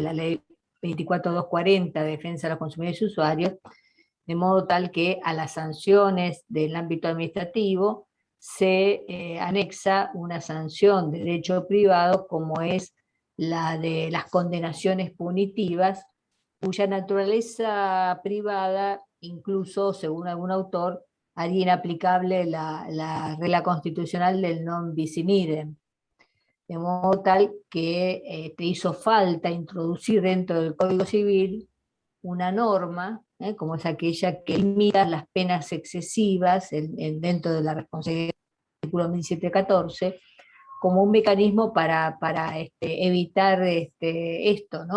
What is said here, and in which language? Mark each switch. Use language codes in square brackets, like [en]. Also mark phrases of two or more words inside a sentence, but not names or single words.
[es] la ley 24240 de defensa de los consumidores y usuarios, de modo tal que a las sanciones del ámbito administrativo se anexa una sanción de derecho privado, como es la de las condenaciones punitivas, cuya naturaleza privada, incluso según algún autor, haría inaplicable la regla constitucional del [la] non bis in idem. [es] De modo tal que te hizo falta introducir dentro del Código Civil una norma, como es aquella que limita las penas excesivas dentro de la responsabilidad del artículo 1714, como un mecanismo para evitar esto, ¿no?